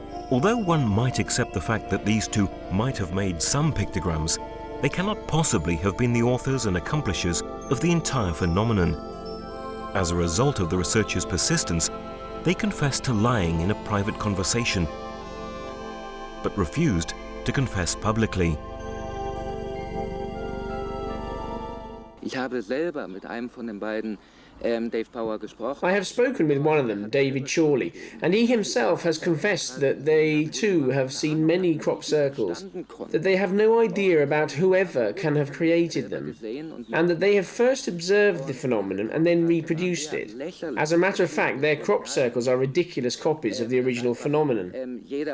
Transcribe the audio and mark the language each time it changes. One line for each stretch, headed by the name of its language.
English: Although one might accept the fact that these 2 might have made some pictograms, they cannot possibly have been the authors and accomplishers of the entire phenomenon. As a result of the researchers' persistence, they confessed to lying in a private conversation, but refused to confess publicly.
German: Ich habe selber mit einem von den beiden Dave Bower gesprochen.
English: I have spoken with one of them, David Chorly, and he himself has confessed that they too have seen many crop circles, that they have no idea about whoever can have created them, and that they have first observed the phenomenon and then reproduced it. As a matter of fact, their crop circles are ridiculous copies of the original phenomenon.